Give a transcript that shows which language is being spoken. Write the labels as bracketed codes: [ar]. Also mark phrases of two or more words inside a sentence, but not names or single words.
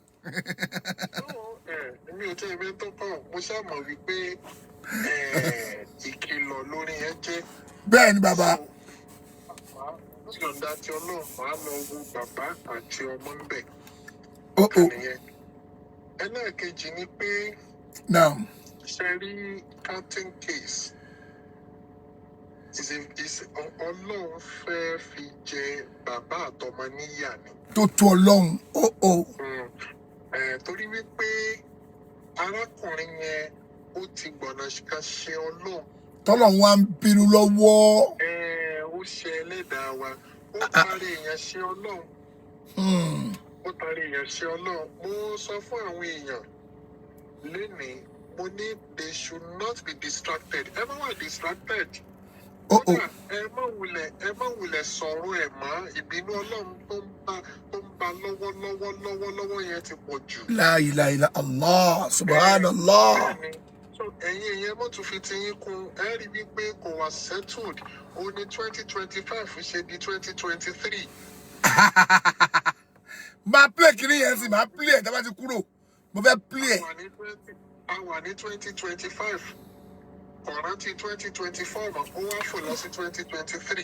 [yo] Mi ò tẹ́ ẹ̀mí tó kàn, mo ṣàmọ̀ wípé ìkìlọ̀ lórí yẹn jẹ́. Bẹ́ẹ̀ni bàbá. Yọ̀ǹda tí Ọlọ́run máa lọ wo bàbá àti ọmọ ń bẹ̀. Ẹlẹ́ẹ̀kejì ni pé ṣe rí [en] counting case. [yo] Ọlọ́run fẹ́ fi jẹ bàbá àtọmọ níyà ni. Tó tó Ọlọ́run. Torí wípé arákùnrin yẹn ó ti gbọ̀nà ká ṣe Ọlọ́run. Tọ́lọ́run wá ń bínú lọ́wọ́. Ó ṣe ẹlẹ́dàá wa. Ó parí èèyàn ṣe Ọlọ́run. Ó parí èèyàn ṣe Ọlọ́run. Mo sọ fún àwọn èèyàn lénìí, mo ní [en] they should not be distracted. [yo] Ẹ má wà distracted. Ẹ má wulẹ̀ sọ̀rọ̀ ẹ̀ mọ́. Ìbínú Ọlọ́run tó ń bá lọ́wọ́ yẹn ti pọ̀ jù. [ar] لا إله إلا الله، سبحان الله. [yo] Ẹ̀yin èèyàn mọ́ tún fi ti yín kún, ẹ rí wípé kò wá settled. Ó ní 2025 ṣe di 2023. Máa play kiri yẹn sí, máa play ẹ̀ tá bá ti kúrò. Mo fẹ́ play ẹ̀. A wà ní 2025. Kọ̀rántì 2024 mọ̀, ó wá fò lọ sí 2023.